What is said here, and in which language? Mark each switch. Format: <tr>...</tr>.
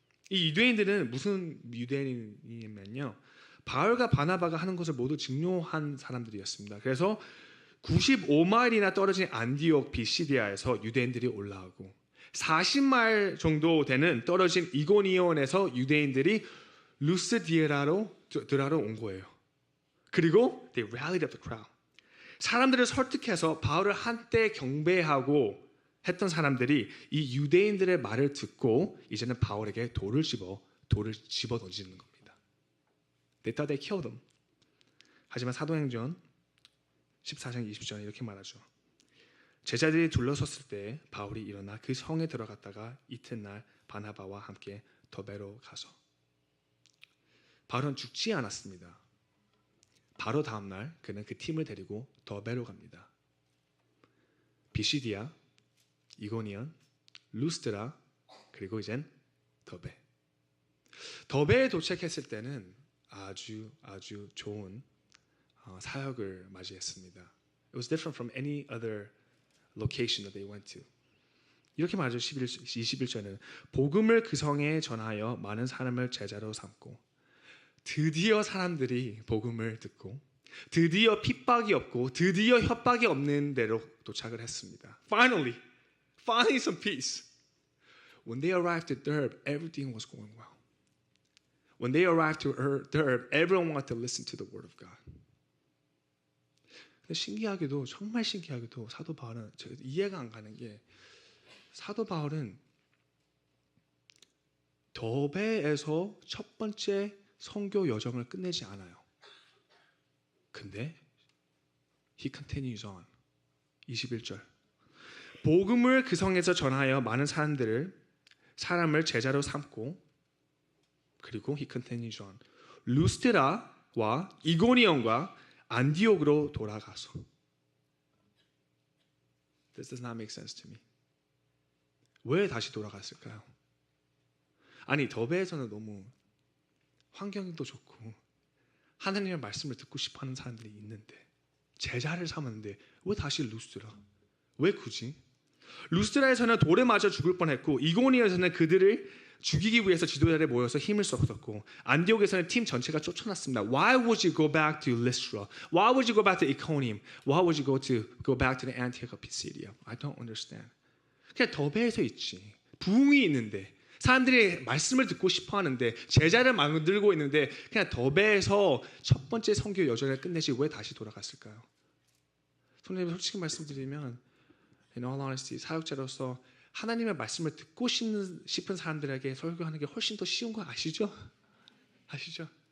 <ko>이 유대인들은 무슨 유대인이냐면요. 바울과 바나바가 하는 것을 모두 증오한 사람들이었습니다. 그래서 95마일이나 떨어진 안디옥 비시디아에서 유대인들이 올라오고 40마일 정도 되는 떨어진 이고니온에서 유대인들이 루스드라로 온 거예요. 그리고</ko> <en>they rallied up the crowd.</en> <ko>사람들을 설득해서 바울을 한때 경배하고 했던 사람들이 이 유대인들의 말을 듣고 이제는 바울에게 돌을 집어 던지는 겁니다.</ko> <en>They thought they killed him.</en> <ko>하지만 사도행전 14장 20절 이렇게 말하죠. 제자들이 둘러섰을 때 바울이 일어나 그 성에 들어갔다가 이튿날 바나바와 함께 더베로 가서 바울은 죽지 않았습니다. 바로 다음날 그는 그 팀을 데리고 더베로 갑니다. 비시디아, 이고니온, 루스드라 그리고 이젠 더베. 더베에 도착했을 때는 아주 좋은 사역을 맞이했습니다.</ko> <en>It was different from any other location that they went to.</en> <ko>이렇게 말하죠. 21절에는 복음을 그 성에 전하여 많은 사람을 제자로 삼고 드디어 사람들이 복음을 듣고 드디어 핍박이 없고 드디어 협박이 없는 데로 도착을 했습니다.</ko> <en>Finally some peace. When they arrived at Derbe, everything was going well. When they arrived to Derbe, everyone wanted to listen to the word of God.</en> <ko>근데 정말 신기하게도 사도 바울은 제가 이해가 안 가는 게 사도 바울은 더베에서 첫 번째 선교 여정을 끝내지 않아요. 근데</ko> <en>he continues on.</en> <ko>21절. 복음을 그 성에서 전하여 많은 사람을 제자로 삼고 그리고</ko> <en>he continues on.</en> <ko>루스드라와 이고니온과 안디옥으로 돌아가서</ko> <en>This does not make sense to me.</en> <ko>왜 다시 돌아갔을까요? 아니 더베에서는 너무 환경도 좋고 하나님의 말씀을 듣고 싶어하는 사람들이 있는데 제자를 삼았는데 왜 다시 루스드라? 왜 굳이? 루스드라에서는 돌에 맞아 죽을 뻔했고 이고니온에서는 그들을 죽이기 위해서 지도자들이 모여서 힘을 썼었고 안디옥에서는 팀 전체가 쫓아났습니다.</ko> <en>Why would you go back to Lystra? Why would you go back to Iconium? Why would you go back to the Antioch of Pisidia? I don't understand.</en> <ko>그냥 더베에서 있지. 부흥이 있는데 사람들이 말씀을 듣고 싶어 하는데 제자를 만들고 있는데 그냥 더베에서 첫 번째 선교 여정을 끝내지 왜 다시 돌아갔을까요? 손님 솔직히 말씀드리면</ko> <en>in all honesty</en> <ko>사역자로서 하나님의 말씀을 듣고 싶은 사람들에게 설교하는 게 훨씬 더 쉬운 거 아시죠? 아시죠?</ko>